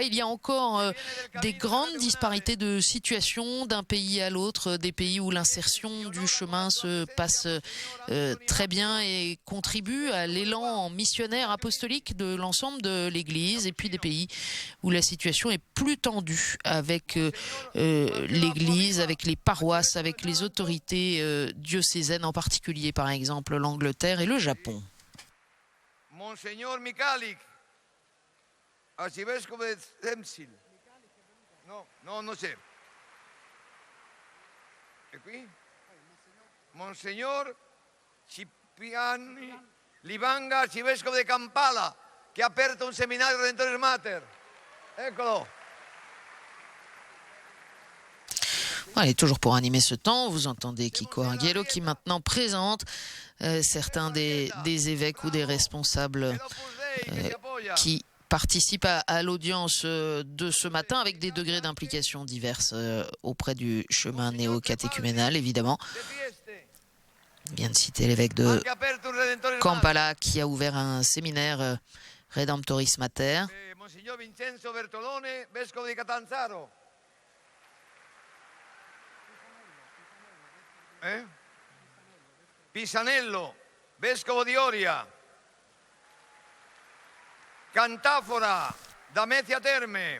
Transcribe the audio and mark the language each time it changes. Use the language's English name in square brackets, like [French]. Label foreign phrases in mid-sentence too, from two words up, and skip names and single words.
[French] Il y a encore des grandes disparités de situation d'un pays à l'autre, des pays où l'insertion du chemin se passe très bien et contribue à l'élan missionnaire apostolique de l'ensemble de l'Église, et puis des pays où la situation est plus tendue avec l'Église, avec les paroisses, avec les autorités diocésaines, en particulier par exemple l'Angleterre et le Japon. [Italian] Monseñor Mikalik, arcivescovo de Zemsil. [Spanish] No sé. [Italian] E qui? Monseñor Cipriani Livanga, arcivescovo de Kampala, che ha aperto un seminario Redentores Mater. Eccolo. [French] Allez, toujours pour animer ce temps, vous entendez Kiko Arguello qui maintenant présente certains des évêques ou des responsables qui participent à l'audience de ce matin avec des degrés d'implication diverses auprès du chemin néo-catéchuménal, évidemment. Je viens de citer l'évêque de Kampala qui a ouvert un séminaire Redemptoris Mater. [Italian] Monsignor Vincenzo Bertolone, vescovo di Catanzaro. Pisanello, vescovo di Oria. Cantafora, da Mezzia Terme.